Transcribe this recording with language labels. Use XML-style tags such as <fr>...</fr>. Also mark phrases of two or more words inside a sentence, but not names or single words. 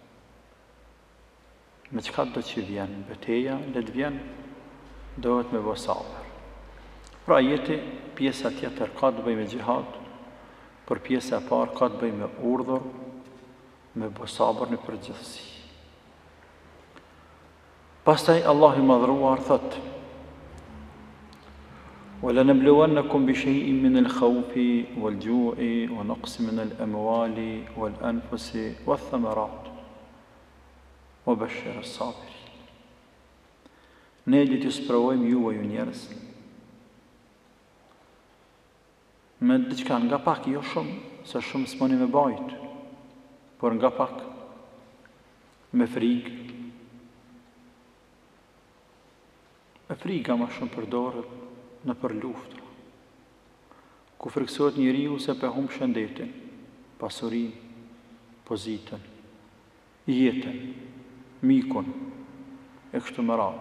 <sq>Me qëka do që vjen betejë, le të vjen, dohet me bë sabër. Pra ajeti, pjesa tjetër ka të bëjë me xhihad, por pjesa e parë ka të bëjë me urdhër, me bë sabër në përgjithësi. Pastaj Allah i madhruar thot:</sq> <ar>وَلَنَبْلُوَنَّكُمْ بِشَيْءٍ مِّنَ الْخَوْفِ وَالْجُوعِ وَنَقْصٍ مِّنَ الْأَمْوَالِ وَالْأَنفُسِ وَالثَّمَرَاتِ وَبَشِّرِ الصَّابِرِينَ.</ar> <sq>Ne do t'ju sprovojmë ju njerëz me diçka nga pak, jo shumë, se shumë s'moni me bajt, por nga pak, me frikë. E frika ma shumë përdoret në për luftra, ku friksohet njeriu se pe humb shëndetin, pasurinë, pozitën, jetën, mikun, e kështu me radhë.</sq>